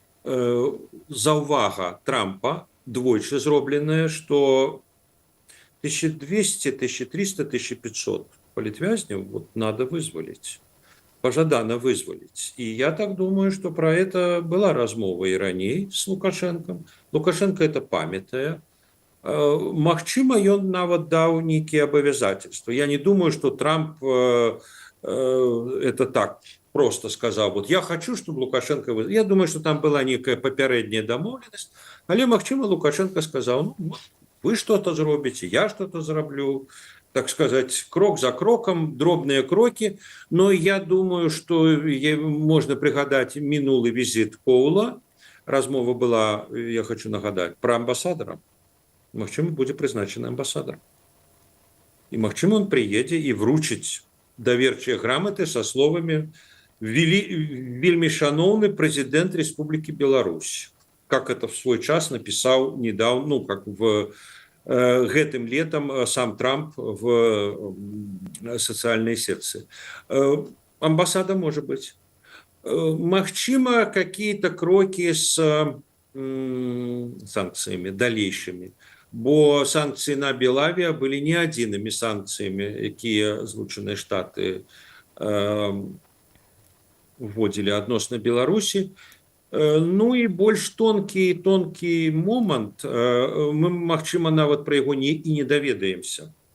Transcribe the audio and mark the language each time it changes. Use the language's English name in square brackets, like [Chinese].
[Belarusian] Заўвага Трампа двойчы зробленая, што 1200, 1300, 1500 палітвязняў [Russian] вот надо [Belarusian] вызваліць. [Russian] Пожадано вызволить. И я так думаю, что про это была [Belarusian] размова и раней [Russian] с Лукашенком. Лукашенко это памятае. [Belarusian] Магчыма, ён нават даў нейкія абавязательства. [Russian] Я не думаю, что Трамп это так просто сказал. Вот я хочу, чтобы Лукашенко... Я думаю, что там была некая [Belarusian] папярэдняя дамоўленасць. [Russian] Але магчыма, Лукашенко сказал, ну, вы что-то [Belarusian] зробіце, [Russian] я что-то [Belarusian] зраблю. [Russian] Так сказать, [Belarusian] крок за кроком, [Russian] дробные кроки. Но я думаю, что можно [Belarusian] пригадать минулый [Russian] визит Коула. [Belarusian] Размова [Russian] была, я хочу [Belarusian] нагадать, [Russian] про амбассадора. [Belarusian] Магчыма, будзе прызначаны амбассадар. [Russian] И магчыма, он [Belarusian] приедзе и вручыць даверчыя грамоты [Russian] со словами [Belarusian] «Вельмі шановны [Russian] президент Республики Беларусь». Как это в свой час написал недавно, ну, как в... гэтым летом сам Трамп в социальной сети. Амбассада может быть. [Belarusian] Магчыма, [Russian] какие-то [Belarusian] кроки [Russian] с санкциями дальнейшими. [Belarusian] Бо санкции на Белавия были не адзінымі санкциями, якія Злучаныя Штаты вводили адносна Беларусі. Ну и больш тонкий момант, мы, магчыма, нават пра яго і не даведаемся.